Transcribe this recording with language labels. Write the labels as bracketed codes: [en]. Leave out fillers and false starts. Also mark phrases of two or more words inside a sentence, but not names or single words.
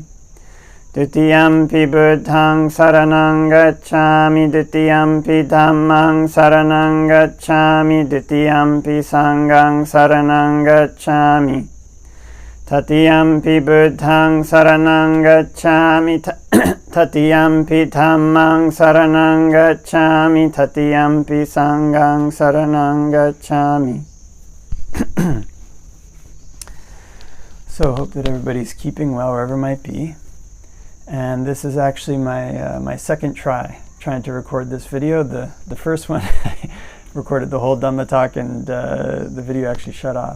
[pi] Dutiyampi buddhaṃ saranang gacchāmi, dutiyampi dhammāṃ saranang gacchāmi, dutiyampi saṅghāṃ saranang gacchāmi. Tatiyampi buddhaṃ saranang gacchāmi, tatiyampi dhammāṃ saranang gacchāmi, tatiyampi saṅghāṃ saranang gacchāmi. [en] So hope that everybody's keeping well wherever it might be. And this is actually my second trying to record this video. The first one I recorded the whole Dhamma talk and the video actually shut off.